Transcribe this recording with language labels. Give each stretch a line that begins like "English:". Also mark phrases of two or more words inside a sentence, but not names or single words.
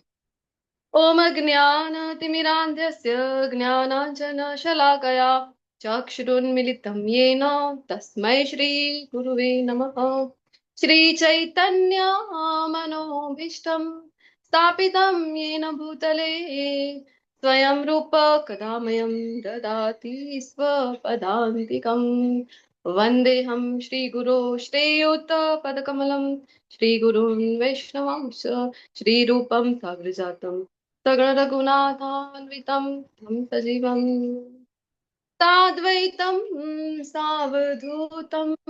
Sanskrit: ઓમ જ્ઞાનતિમિરાંધસ્ય જ્ઞાનાંજનશલાકયા ચક્ષુરુન્મિલિतं येन તસ્मै શ્રી ગુરુવે નમઃ. શ્રી ચૈતન્ય મનોભીષ્ટમ સ્થાપિतं येन भूतले स्वयं रूप कदामयं ददाति स्वपदान्तिकम्. वन्देऽहं श्रीगुरो श्रेयोत्पदकमलं श्रीगुरुन् वैष्णवांश्च श्रीरूपं साग्रजातं सगणरघुनाथान्वितं तं सजीवं साद्वैतं सावधूतं